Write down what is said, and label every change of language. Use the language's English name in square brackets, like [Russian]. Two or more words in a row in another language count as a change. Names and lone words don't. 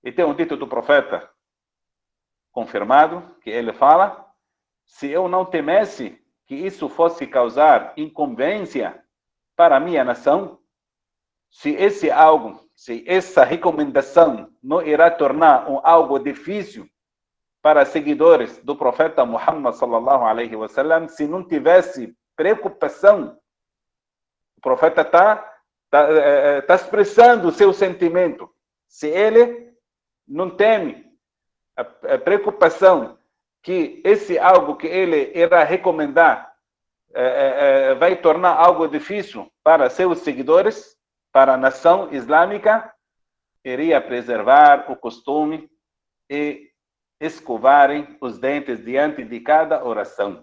[Portuguese] E tem um dito do profeta confirmado, que ele fala: se eu não temesse que isso fosse causar inconveniência para a minha nação, se essa recomendação não irá tornar algo difícil para seguidores do profeta Muhammad [Arabic] صلى الله عليه وسلم, [Portuguese] se não tivesse preocupação, o profeta tá expressando o seu sentimento. Se ele não teme a preocupação que esse algo que ele irá recomendar vai tornar algo difícil para seus seguidores, para a nação islâmica, iria preservar o costume e escovarem os dentes diante de cada oração.